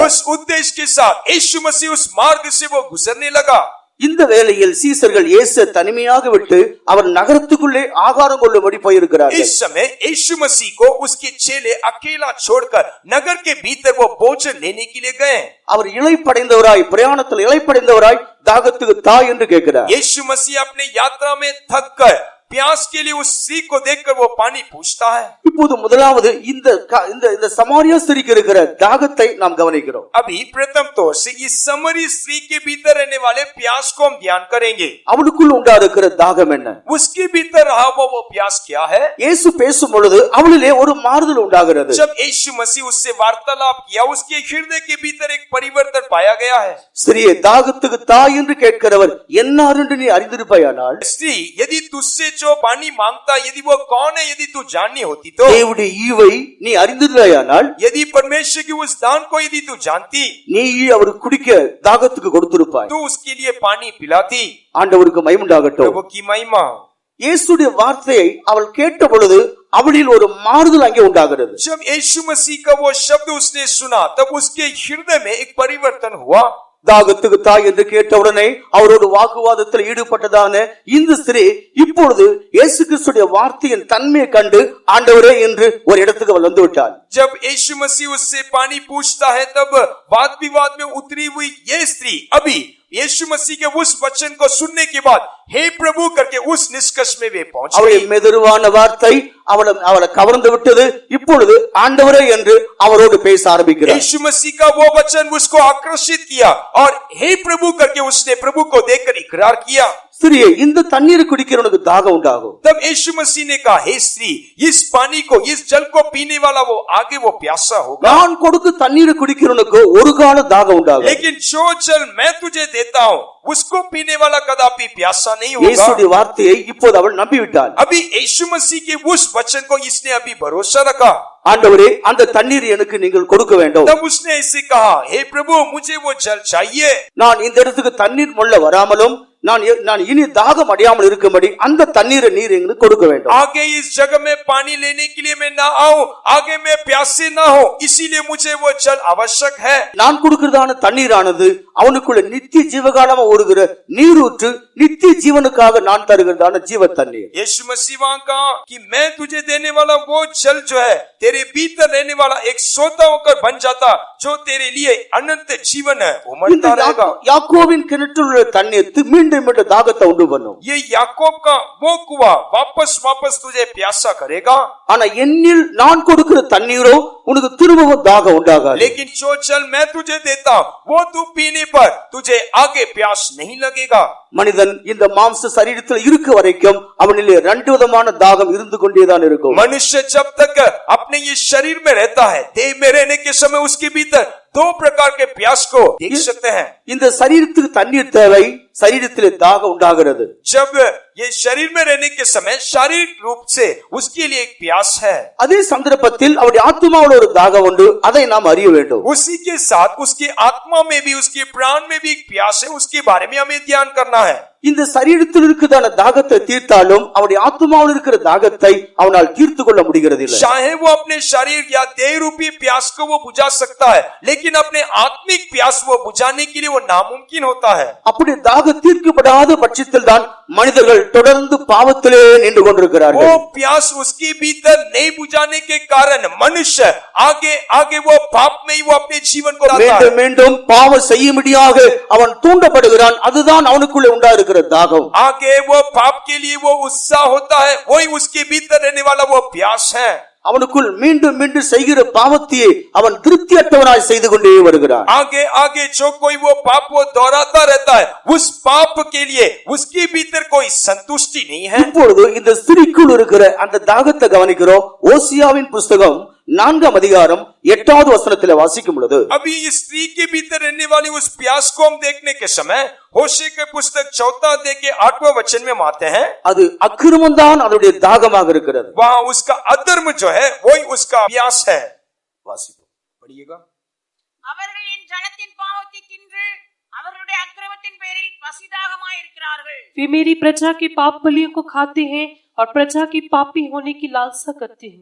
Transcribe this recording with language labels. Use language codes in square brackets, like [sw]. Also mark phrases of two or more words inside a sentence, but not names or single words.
[hi] उस उद्देश्य के साथ यीशु मसीह उस मार्ग से वो गुजरने लगा. [ta] இந்த வேளையில் சீசர்கள் இயேசு தனிமையாக விட்டு அவர் நகரத்துக்குள்ளே ஆகாரம் கொள்ளும்படி போயிருக்கிறார்கள். [hi] इस समय यीशु मसीह को उसके चेले अकेला छोड़कर नगर के भीतर वो भोजन लेने के लिए गए. [ta] அவர் இளைப்படைந்தவராய், பிரயாணத்தில் இளைப்படைந்தவராய் தாகத்துக்கு தாய் என்று கேட்கிறார். [hi] यीशु मसीह अपने यात्रा में थक कर प्यास के लिए उस स्त्री को देखकर वो पानी पूछता है. [ta] இப்போது முதலாவது இந்த சமாரியா ஸ்திரீக்கு இருக்கிற தாகத்தை நாம் கவனிக்கிறோம். [hi] अभी प्रथम तौर से इस समरी स्त्री के भीतर रहने वाले प्यास को हम ध्यान करेंगे. [ta] அவளுக்குள் உண்டா இருக்கிற தாகம் என்ன? [hi] उसके भीतर रहा वो प्यास क्या है? [ta] இயேசு பேசும் பொழுது அவளிலே ஒரு மாறுதல் உண்டாகிறது. [hi] जब यीशु मसीह उससे वार्तालाप किया, उसके हृदय के भीतर एक परिवर्तन पाया गया है. [ta] ஸ்திரியே, தாகத்துக்கு தாய் என்று கேட்கிறவர் என்னார் என்று நீ அறிந்திருப்பாயானால், [hi] स्त्री, यदि तुझसे जो पानी मांगता, यदि वो कौन है, यदि तू जाननी होती तो, [ta] தேவனுடைய ஈவை நீ அறிந்திருந்தாயானால், [hi] यदि परमेश्वर की उस दान को यदि तू जानती, [ta] நீ அவர் குடிக்க தாகத்துக்கு கொடுத்திருப்பாய். [hi] तू उसके लिए पानी पिलाती. [ta] ஆண்டவருக்கு மகிமை உண்டாகட்டும். [hi] प्रभु की महिमा. [ta] இயேசுடைய வார்த்தையை அவள் கேட்ட பொழுது அவளில் ஒரு மாறுதல் அங்கே உண்டாகிறது. [hi] जब यीशु मसीह का वो शब्द उसने सुना, तब उसके हृदय में एक परिवर्तन हुआ. [ta] தாகத்துக்கு தாய் என்று கேட்டவுடனே அவரோடு வாக்குவாதத்தில் ஈடுபட்டதான இந்த ஸ்திரீ இப்பொழுது இயேசு கிறிஸ்துடைய வார்த்தையின் தன்மையை கண்டு ஆண்டவரே என்று ஒரு இடத்துக்கு அவள் வந்து விட்டாள். [hi] जब यीशु मसीह उससे पानी पूछता है, तब वाद विवाद में उतरी हुई ये स्त्री अभी यीशु मसीह के उस वचन को सुनने के बाद हे प्रभु करके उस निष्कर्ष में वे पहुंच गई. [ta] அவளுடைய மெதுவான வார்த்தை அவளை கவர்ந்து விட்டது. இப்பொழுது ஆண்டவரே என்று அவரோடு பேச ஆரம்பிக்கிறார். [hi] यीशु मसीह का वो वचन उसको आकर्षित किया और हे प्रभु करके उसने प्रभु को देखकर इकरार किया. [ta] ஸ்திரியே, இந்த தண்ணீரை குடிக்கிறவனுக்கு தாகம் உண்டாகும். [hi] तब यीशु मसीह ने कहा, हे स्त्री, इस पानी को, इस जल को पीने वाला वो आगे वो प्यासा होगा. [ta] நான் கொடுக்க தண்ணீரை குடிக்கிறவனுக்கு ஒரு கால தாகம் உண்டாகும். [hi] लेकिन जो जल मैं तुझे देता हूँ, उसको पीने वाला कदापि प्यासा नहीं होगा. [ta] இயேசுடைய வார்த்தையை இப்போது அவள் நம்பிவிட்டாள். [hi] अभी यीशु मसीह के उस वचन को इसने अभी भरोसा रखा. [ta] ஆண்டவரே, அந்த தண்ணீர் எனக்கு நீங்கள் கொடுக்க வேண்டும். [hi] तब उसने ऐसे कहा, हे प्रभु, मुझे वो जल चाहिए. [ta] நான் இந்த இடத்துக்கு தண்ணீர் மொள்ள வராமலும் நான் இனி தாகம் அடையாமல் இருக்கும்படி அந்த தண்ணீரை நீர் எங்களுக்கு கொடுக்க வேண்டும். [hi] आगे इस जगह में पानी लेने के लिए मैं ना आऊं, आगे मैं प्यासे ना हो, इसीलिए मुझे वो जल आवश्यक है. [ta] நான் கொடுக்கிறதான தண்ணீரானது அவனுக்குள்ள நித்திய ஜீவகாலமா ஓடுகிற நீரூற்று, நித்திய ஜீவனுக்காக நான் தருகிறதான ஜீவ தண்ணீர். [hi] यीशु मसीह वहां कहा कि मैं तुझे देने वाला वो जल जो है तेरे भीतर रहने वाला एक सोता होकर बन जाता, जो तेरे लिए अनंत जीवन है, उमड़ता रहेगा. [ta] யாக்கோபின் கிணற்றில் உள்ள தண்ணீர் மீண்டும் மீண்டும் தாகத்தை உண்டு பண்ணும். [hi] ये याकूब का वो कुआं वापस तुझे प्यासा करेगा. [ta] ஆனா என்னில் நான் கொடுக்கிற தண்ணீரோ உனக்கு திரும்பவும் தாகம் உண்டாகாது. [hi] लेकिन जो जल मैं तुझे देता हूं वो तू पीने पर तुझे आगे प्यास नहीं लगेगा. [ta] மனிதன் இந்த மாம்ச சரீரத்தில் இருக்க வரைக்கும் அவனிலே ரெண்டு விதமான தாகம் இருந்து கொண்டேதான் இருக்கும். [hi] मनुष्य जब तक अपने ये शरीर में रहता है, देह में रहने के समय उसके भीतर दो प्रकार के प्यास को देख सकते हैं. [ta] இந்த சரீரத்துக்கு தண்ணீர் தேவை, சரீரத்திலே தாகம் உண்டாகிறது. [hi] जब ये शरीर में रहने के समय शारीरिक रूप से उसके लिए एक प्यास है. [ta] அதே சந்தர்ப்பத்தில் அவருடைய ஆத்மாவோட ஒரு தாகம் உண்டு, அதை நாம் அறிய வேண்டும். [hi] उसी के साथ उसकी आत्मा में भी, उसके प्राण में भी एक प्यास है, उसके बारे में हमें ध्यान करना है. [ta] இந்த சரீரத்தில் இருக்கிறதான தாகத்தை தீர்த்தாலும் அவருடைய ஆத்மாவில் இருக்கிற தாகத்தை அவனால் தீர்த்து கொள்ள முடிகிறது இல்லை. [hi] चाहे वो अपने शरीर या देह रूपी प्यास को वो बुझा सकता है, लेकिन अपने आत्मिक प्यास वो बुझाने के लिए वो नामुमकिन होता है. [ta] அப்படி தாகம் தீர்க்கப்படாத பட்சத்தில் தான் மனிதர்கள் தொடர்ந்து பாவத்திலே நின்று கொண்டிருக்கிறார்கள். [hi] वो प्यास उसके भीतर नहीं बुझाने के कारण मनुष्य आगे आगे वो पाप में ही वो अपने जीवन को लाता है. [ta] மீண்டும் மீண்டும் பாவம் செய்யும்படியாக அவன் தூண்டப்படுகிறான். அதுதான் அவனுக்குள்ளே உண்டாயிருக்கிற தாகம். [hi] आगे वो पाप के लिए वो उत्साह होता है, वही उसके भीतर रहने वाला वो प्यास है. [ta] அவனுக்குள் மீண்டும் மீண்டும் செய்கிற பாவத்தையே அவன் திருப்தியற்றவனாய் செய்து கொண்டே வருகிறான். [hi] आगे आगे जो कोई वो पाप वो दोहराता रहता है, उस पाप के लिए उसके भीतर कोई संतुष्टि नहीं है. [ta] இப்பொழுது இந்த ஸ்திரீக்குள் இருக்கிற அந்த தாகத்தை கவனிக்கிறோம். ஓசியாவின் புஸ்தகம் 4 அதிகாரம் 8வது வசனத்திலே வாசிக்கும் பொழுது, [hi] अभी इस स्त्री के भीतर रहने वाली उस प्यास को हम देखने के समय होशे के पुस्तक 4 अध्याय के 8वें वचन में हम आते हैं. [ta] அது அக்கிரமம் தான் அதனுடைய தாகமாக இருக்கிறது. [hi] वहां उसका अधर्म जो है वही उसका प्यास है. [ta] வாசிப்போம். [hi] पढ़िएगा. [ta] அவர்கள் என் ஜனத்தின் பாவத்தை தின்று அவர்களுடைய அக்கிரமத்தின் பேரில் பசிதாகமாய் இருக்கிறார்கள். [hi] वे मेरी प्रजा की पाप बलियों को खाते हैं और प्रजा की पापी होने की लालसा करते हैं.